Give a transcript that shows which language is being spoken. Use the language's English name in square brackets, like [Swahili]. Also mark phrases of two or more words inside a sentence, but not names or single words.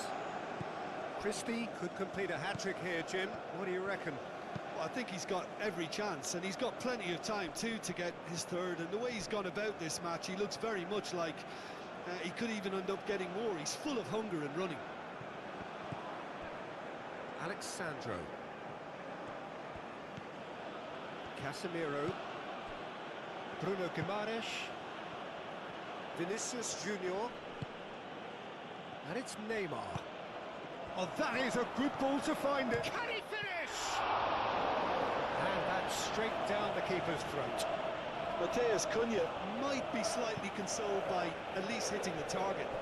[English] Christie could complete a hat-trick here, Jim. What do you reckon? Well, I think he's got every chance, and he's got plenty of time too to get his third. And the way he's gone about this match, he looks very much like he could even end up getting more. He's full of hunger and running. Alexandro. Casemiro. Bruno Guimaraes. Vinicius Junior. And it's Neymar. Oh, that is a good ball to find it. Can he finish? And that's straight down the keeper's throat. Matheus Cunha might be slightly consoled by at least hitting the target.